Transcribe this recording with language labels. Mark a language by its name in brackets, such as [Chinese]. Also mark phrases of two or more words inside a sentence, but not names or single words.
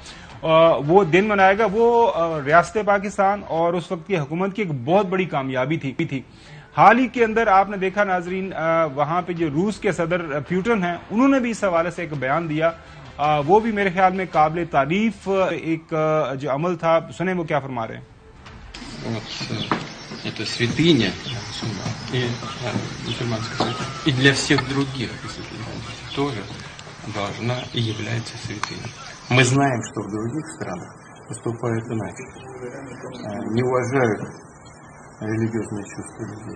[Urdu] وہ دن منایا گا، وہ ریاست پاکستان اور اس وقت کی حکومت کی ایک بہت بڑی کامیابی تھی. حال ہی کے اندر آپ نے دیکھا ناظرین، وہاں پہ جو روس کے صدر پیوٹن ہیں انہوں نے بھی اس حوالے سے ایک بیان دیا. وہ بھی میرے خیال میں قابل تعریف ایک جو عمل تھا. سنیں وہ کیا فرما رہے ہیں. [Russian] Это святыня и мусульманская святыня. И для всех других тоже должна и является святыней. Мы знаем, что в других странах поступают иначе. Не уважают религиозные чувства людей.